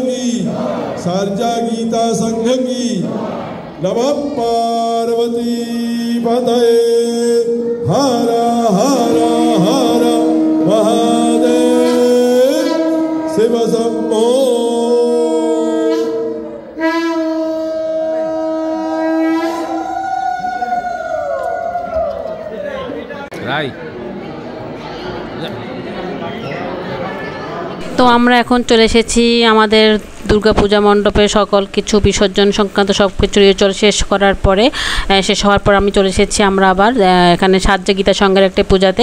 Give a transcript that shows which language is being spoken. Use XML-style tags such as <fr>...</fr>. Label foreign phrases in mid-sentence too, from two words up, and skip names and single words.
<hi>सर्जा गीता संघ की।</hi> <sa>नमः पार्वती पतये हर हर हर महादेव शिव शंभो।</sa> <bn>তো আমরা এখন চলে এসেছি আমাদের দুর্গাপূজা মণ্ডপে সকল কিছু বিসর্জন সংক্রান্ত সব কিছু রিচুয়াল শেষ করার পরে শেষ হওয়ার পর আমি চলে এসেছি আমরা আবার এখানে সার্জা গীতা সংঘের একটা পূজাতে।</bn>